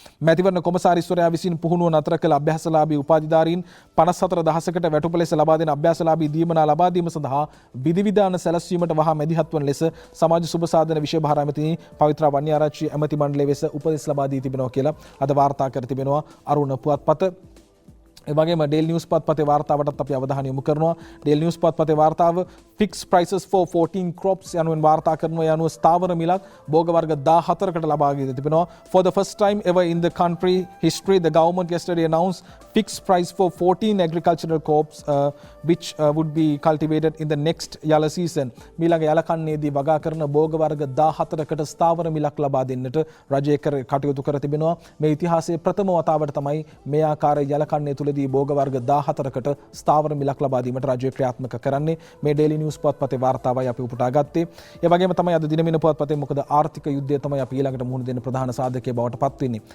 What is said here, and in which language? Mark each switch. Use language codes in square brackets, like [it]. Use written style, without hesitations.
[si] මැතිවරණ කොමසාරිස්වරයා විසින් පුහුණුව නතර කළ අභ්‍යාසලාභී උපාධිධාරීන් 54000කට වැටුප ලෙස ලබා දෙන අභ්‍යාසලාභී දීමනා ලබා දීම සඳහා විධිවිධාන සැලැස්වීමට වහා මැදිහත් වන ලෙස සමාජ සුබ සාධන විෂය භාර ඇමතිනි පවිත්‍රා වන්‍යාරච්චි ඇමති මණ්ඩලයේ වෙස උපදෙස් ලබා දී තිබෙනවා කියලා අද වාර්තා කර තිබෙනවා. අරුණ පුවත්පත ඒ වගේම ඩේල් නිවුස් පත්පතේ වාර්තාවටත් අපි අවධානය යොමු කරනවා. ඩේල් නිවුස් පත්පතේ වාර්තාව [en] fixed prices for 14 crops [si] යනුවෙන් වාර්තා කරනවා. යනුව ස්ථාවර මිලක් භෝග වර්ග 14කට ලබා දී තිබෙනවා. [en] For the first time ever in the country history, the government yesterday announced fixed price for 14 agricultural crops which would be cultivated in the next yala season. [si] මීළඟ යල කන්නේදී වගා කරන භෝග වර්ග 14කට ස්ථාවර මිලක් ලබා දෙන්නට රජය කටයුතු කර තිබෙනවා. මේ ඉතිහාසයේ ප්‍රථම වතාවට තමයි මේ ආකාරයේ යල කන්නේ තුල භෝග වර්ග 14කට ස්ථාවර මිලක් ලබා දීමට රජය ක්‍රියාත්මක කරන්නේ. මේ ඩේලි නිවුස් පුවත්පතේ වාර්තාවයි අපි උපුටා ගත්තේ. ඒ වගේම තමයි අද දිනමින පුවත්පතේ මොකද ආර්ථික යුද්ධය තමයි අපි ඊළඟට මුහුණ දෙන්න ප්‍රධාන සාධකයේ බවට පත් වෙන්නේ.